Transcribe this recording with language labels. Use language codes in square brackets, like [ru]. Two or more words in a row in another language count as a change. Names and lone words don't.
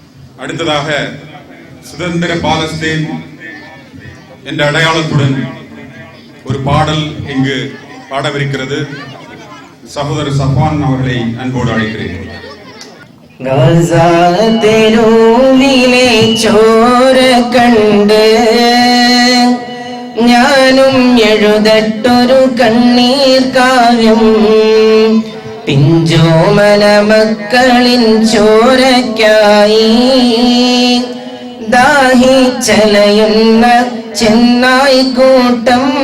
[ta] அடுத்ததாக சுதந்திர பாலஸ்தீன் என்ற அடையாளத்துடன் ஒரு பாடல் இங்கு பாடவிருக்கிறது. சகோதரர் சஃபான் அவர்களை அன்போடு அழைக்கிறேன். [ml] ഗസാ തെരുവിലെ ചോര കണ്ട് ഞാനും എഴുതട്ടൊരു കണ്ണീർ കാവ്യം. പിഞ്ചോമന മക്കളിൻ ചോരയ്ക്കായി ദാഹിച്ചലയുന്ന ചെന്നായിക്കൂട്ടം.